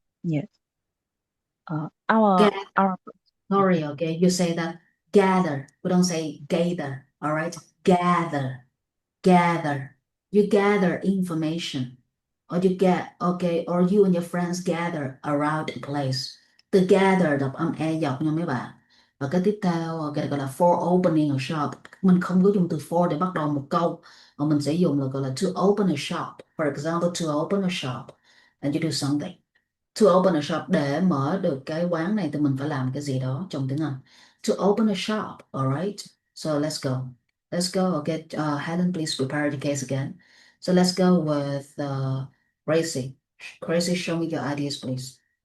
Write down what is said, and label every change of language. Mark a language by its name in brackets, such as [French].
[English] Yes. Our Gather. our Sorry, you say that gather. We don't say gather, all right? Gather. Gather. You gather information. Or you and your friends gather around a place. [Vietnamese] Từ gather đọc âm e dọc nha mấy bạn. Và cái tiếp theo gọi là [English] for opening a shop. [Vietnamese] Mình không có dùng từ for để bắt đầu một câu, mà mình sẽ dùng là gọi là [English] to open a shop. For example, to open a shop and you do something. To open a shop, [Vietnamese] để mở được cái quán này thì mình phải làm cái gì đó trong tiếng Anh. [English] To open a shop, alright? So let's go. Let's go. Okay, Helen, please prepare the case again. So let's go with Gracie. Gracie, show me your ideas, please.